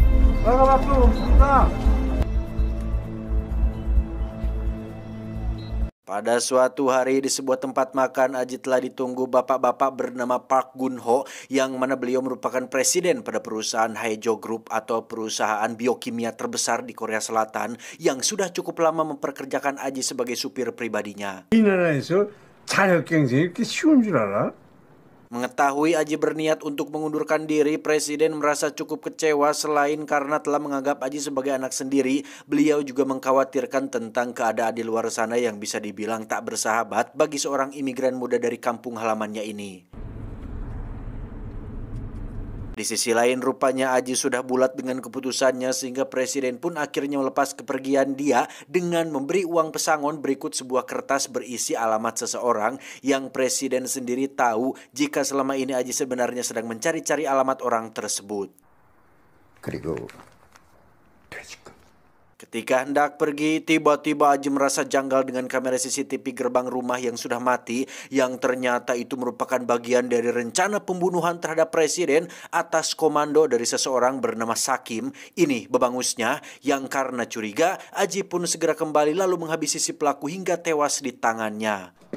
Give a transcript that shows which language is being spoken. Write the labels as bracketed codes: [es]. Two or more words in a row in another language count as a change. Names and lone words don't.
[id] Pada suatu hari di sebuah tempat makan, Aji telah ditunggu bapak-bapak bernama Park Gun-ho, yang mana beliau merupakan presiden pada perusahaan Haejo Group atau perusahaan biokimia terbesar di Korea Selatan yang sudah cukup lama memperkerjakan Aji sebagai supir pribadinya. [ko] 이 나라에서 자력 경쟁이 이렇게 쉬운 줄 알아? [id] Mengetahui Aji berniat untuk mengundurkan diri, Presiden merasa cukup kecewa. Selain karena telah menganggap Aji sebagai anak sendiri, beliau juga mengkhawatirkan tentang keadaan di luar sana yang bisa dibilang tak bersahabat bagi seorang imigran muda dari kampung halamannya ini. Di sisi lain, rupanya Aji sudah bulat dengan keputusannya sehingga Presiden pun akhirnya melepas kepergian dia dengan memberi uang pesangon berikut sebuah kertas berisi alamat seseorang yang Presiden sendiri tahu jika selama ini Aji sebenarnya sedang mencari-cari alamat orang tersebut. [ko] 그리고 퇴직금. [id] Ketika hendak pergi, tiba-tiba Aji merasa janggal dengan kamera CCTV gerbang rumah yang sudah mati, yang ternyata itu merupakan bagian dari rencana pembunuhan terhadap Presiden atas komando dari seseorang bernama Sakim. Ini bebangusnya, yang karena curiga, Aji pun segera kembali lalu menghabisi si pelaku hingga tewas di tangannya.